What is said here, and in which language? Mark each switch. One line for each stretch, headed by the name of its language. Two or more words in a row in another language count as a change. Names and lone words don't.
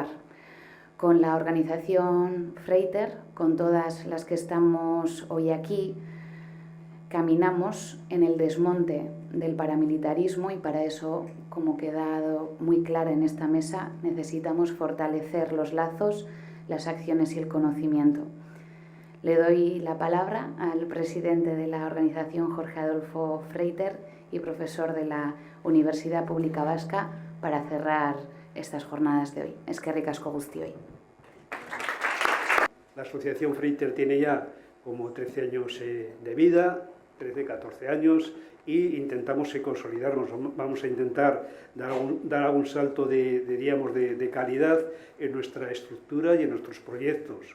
Spanish: Con la organización Freiter, con todas las que estamos hoy aquí, caminamos en el desmonte del paramilitarismo y para eso, como ha quedado muy claro en esta mesa, necesitamos fortalecer los lazos, las acciones y el conocimiento. Le doy la palabra al presidente de la organización, Jorge Adolfo Freiter, y profesor de la Universidad Pública Vasca, para cerrar estas jornadas de hoy.
Basque: Eskerrik asko guztioi.
Spanish: La asociación Freiter tiene ya como 13 años de vida, 13, 14 años, y intentamos consolidarnos. Vamos a intentar dar algún salto de calidad en nuestra estructura y en nuestros proyectos.